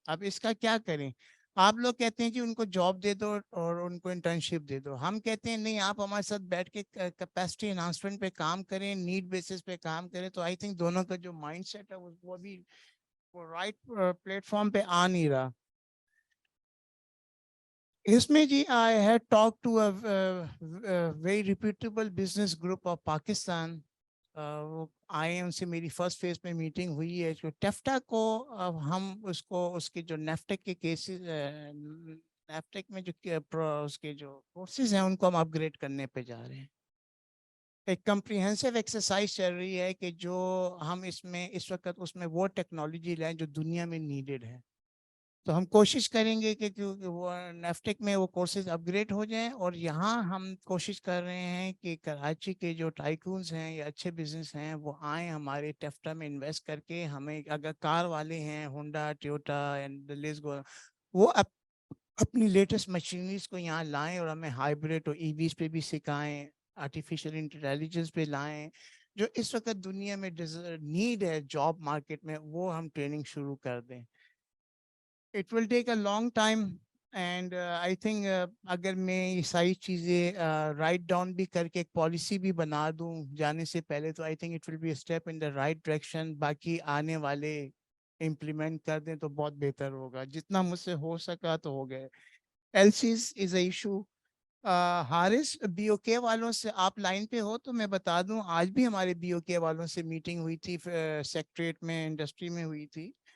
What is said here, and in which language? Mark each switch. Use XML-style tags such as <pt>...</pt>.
<ur>اب اس کا کیا کریں؟ آپ لوگ کہتے ہیں کہ ان کو جاب دے دو اور ان کو انٹرنشپ دے دو. ہم کہتے ہیں نہیں، آپ ہمارے ساتھ بیٹھ کے کیپیسٹی انہانسمنٹ پہ کام کریں، نیڈ بیسس پہ کام کریں. تو آئی تھنک دونوں کا جو مائنڈ سیٹ ہے وہ بھی رائٹ پلیٹ فارم پہ آ نہیں رہا. اس میں جی</ur> <en>I had talked to a very reputable business group of Pakistan.</en> <ur>وہ آئے ہیں، ان سے میری فرسٹ فیز میں میٹنگ ہوئی ہے. جو ٹیفٹا کو اب ہم اس کے جو نیفٹیک کے کیسز، نیفٹیک میں جو اس کے جو کورسز ہیں ان کو ہم اپ گریڈ کرنے پہ جا رہے ہیں. ایک کمپریہنسو ایکسرسائز چل رہی ہے کہ جو ہم اس وقت اس میں وہ ٹیکنالوجی لائیں جو دنیا میں نیڈڈ ہے. تو ہم کوشش کریں گے کہ وہ نیفٹیک میں وہ کورسز اپ گریڈ ہو جائیں. اور یہاں ہم کوشش کر رہے ہیں کہ کراچی کے جو ٹائکونز ہیں یا اچھے بزنس ہیں وہ آئیں ہمارے ٹیفٹا میں انویسٹ کر کے. ہمیں اگر کار والے ہیں، Honda, Toyota and let's go, وہ اپنی لیٹسٹ مشینریز کو یہاں لائیں اور ہمیں ہائیبریڈ اور EVs پہ بھی سکھائیں، آرٹیفیشیل انٹیلیجنس پہ لائیں. جو اس وقت دنیا میں نیڈ ہے جاب مارکیٹ میں، وہ ہم ٹریننگ شروع کر دیں.</ur> <en>It will take a long time and I think</en> <ur>اگر میں یہ ساری چیزیں رائٹ ڈاؤن بھی کر کے ایک پالیسی بھی بنا دوں جانے سے پہلے، تو</ur> <en>I think it will be a step in the right direction.</en> <ur>باقی آنے والے امپلیمنٹ کر دیں تو بہت بہتر ہوگا. جتنا مجھ سے ہو سکا تو ہو گئے.</ur> <en>LCs is a issue.</en> <ur>Haris BOK والوں سے آپ لائن پہ ہو تو میں بتا دوں، آج بھی ہمارے BOK والوں سے میٹنگ ہوئی تھی، سیکٹریٹ میں انڈسٹری میں ہوئی تھی.</ur>